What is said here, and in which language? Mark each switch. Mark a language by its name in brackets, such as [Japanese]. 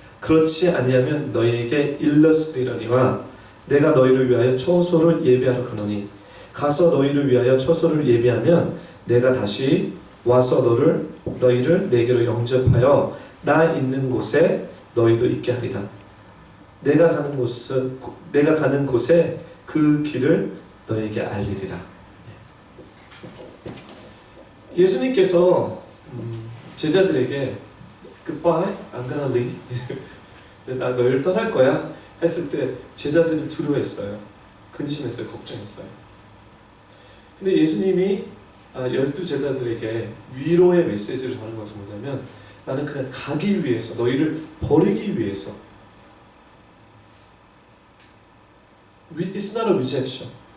[Korean] 그렇지 아니하면 너희에게 일렀으리러니와 내가 너희를 위하여 처소를 예비하러 가노니 가서 너희를 위하여 처소를 예비하면 내가 다시 와서 너희를 내게로 영접하여 나 있는 곳에 너희도 있게 하리라. 내가 가는 곳에 그 길을 너에게 알리리라. 예수님께서 제자들에게 [English] Goodbye, I'm gonna leave. [Korean] 나 너희를 떠날 거야 했을 때 제자들이 두려워했어요. 근심했어요. 걱정했어요. 근데 예수님이 12 제자들에게 위로의 메시지를 전하는 것은 뭐냐면 나는 그냥 가기 위해서, 너희를 버리기 위해서, [English] It's not a rejection.